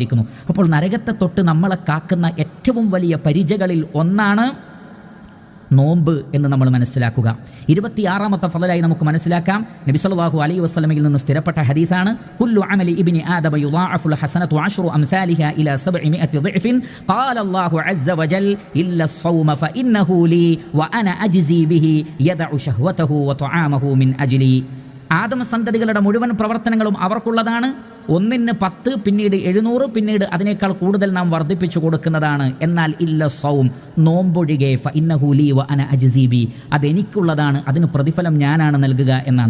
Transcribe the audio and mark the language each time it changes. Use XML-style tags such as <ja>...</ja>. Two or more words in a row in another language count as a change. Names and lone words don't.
<ml>അപ്പോൾ നരകത്തെ തൊട്ട് നമ്മളെ കാക്കുന്ന ഏറ്റവും വലിയ പരിചകളിൽ ഒന്നാണ് നോമ്പ് എന്ന് നമ്മൾ മനസ്സിലാക്കുക. 26ാമത്തെ ഫളലായി നമുക്ക് മനസ്സിലാക്കാം. നബി</ml> <ar>صلى الله عليه وسلم</ar> <ml>നിന്ന് സ്ഥിരപ്പെട്ട ഹദീസാണ്,</ml> <ar>كل عمل ابن آدم يضاعف الحسنة 10 أمثالها إلى 700 ضعف قال الله عز وجل إلا الصوم فإنه لي وأنا أجزي به يدع شهوته وطعامه من أجلي.</ar> <ml>ആദം സന്തതികളുടെ മുഴുവൻ പ്രവർത്തനങ്ങളും അവർക്കുള്ളതാണ്. 1-ന് 10, പിന്നീട് 700, പിന്നീട് അതിനേക്കാൾ കൂടുതൽ നാം വർദ്ധിപ്പിച്ചു കൊടുക്കുന്നതാണ്. എന്നാൽ</ml> <ar>إلا الصوم,</ar> <ml>നോമ്പൊഴികെ,</ml> <ar>فإنه لي وأنا أجزي به,</ar> <ml>അതെനിക്കുള്ളതാണ്, അതിന് പ്രതിഫലം ഞാനാണ് നൽകുക എന്നാണ്.</ml>